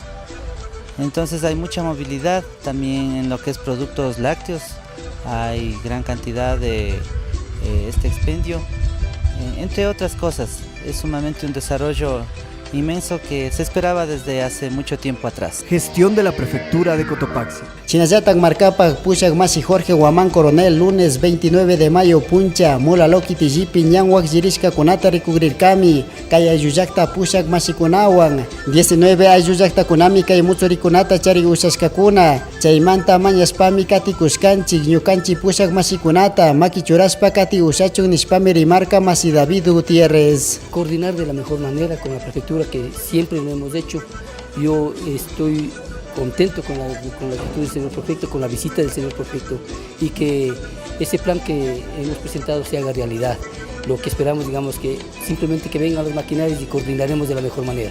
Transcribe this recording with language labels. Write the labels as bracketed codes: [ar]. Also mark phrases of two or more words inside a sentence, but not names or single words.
[es] Entonces hay mucha movilidad también en lo que es productos lácteos, hay gran cantidad de este expendio, entre otras cosas. Es sumamente un desarrollo inmenso que se esperaba desde hace mucho tiempo atrás. Gestión de la prefectura de Cotopaxi. [qu] Chinayatac marcapak pushak masi Jorge Guamán Coronel, [es] lunes 29 de mayo [qu] puncha Mulalo Kitillipi ñanwak jirishka kunata rikugrirkami kay ayllulakta pushak masikunawan 19 ayllulakta kunami kay mutsurikunata chari ushashkakuna chaymanta mañaspami kati kushkanchik ñukanchi pushak masikunata maki churaspa kati ushachun nishpami rimarka masi David Gutiérrez. [es] Coordinar de la mejor manera con la prefectura, que siempre lo hemos hecho. Yo estoy contento con la actitud del señor prefecto, con la visita del señor prefecto, y que ese plan que hemos presentado se haga realidad. Lo que esperamos, digamos, que simplemente que vengan los maquinarios y coordinaremos de la mejor manera.